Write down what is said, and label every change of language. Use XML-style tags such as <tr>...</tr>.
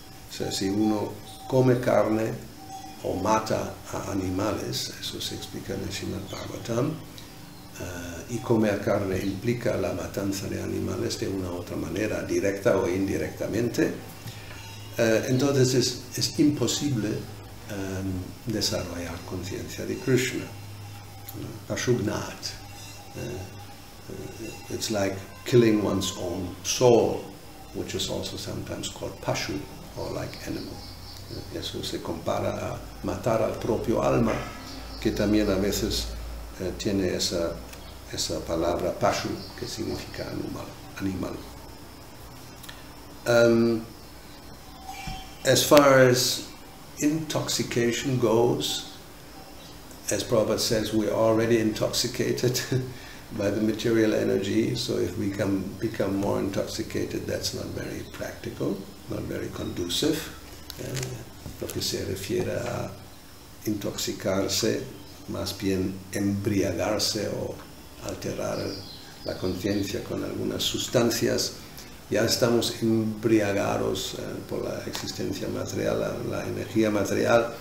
<es>So, si uno come carne o mata a animales, eso se explica en el Srimad Bhagavatam, y comer carne implica la matanza de animales de una u otra manera, directa o indirectamente, entonces es imposible desarrollar conciencia de Krishna. Pashugnat.</es> <en>It's like killing one's own soul, which is also sometimes called pashu, or like animal.</en> <es>Eso se compara a matar al propio alma, que también a veces tiene esa palabra pashu, que significa animal.</es> <en>As far as intoxication goes, as Prabhupada says, we're already intoxicated by the material energy, so if we become more intoxicated, that's not very practical, not very conducive.</en> <es>Lo que se refiere a intoxicarse, más bien embriagarse o alterar la conciencia con algunas sustancias, ya estamos embriagados por la existencia material, la energía material.</es>